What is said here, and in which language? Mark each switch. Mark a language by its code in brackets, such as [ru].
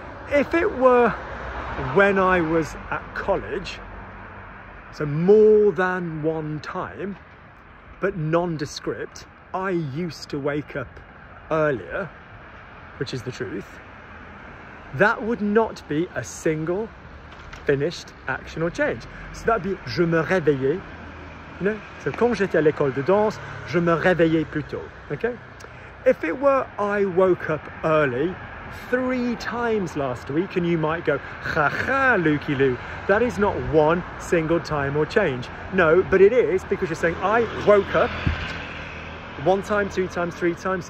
[en] If it were when I was at college, so more than one time, but nondescript, I used to wake up earlier, which is the truth, that would not be a single finished action or change. So that would be [fr] je me réveillais. [en] You know? [fr] So quand j'étais à l'école de danse, je me réveillais plus tôt. [en] Okay? If it were I woke up early 3 times last week, and you might go, ha ha, Lukey Lou, that is not one single time or change. No, but it is, because you're saying I woke up 1 time, 2 times, 3 times.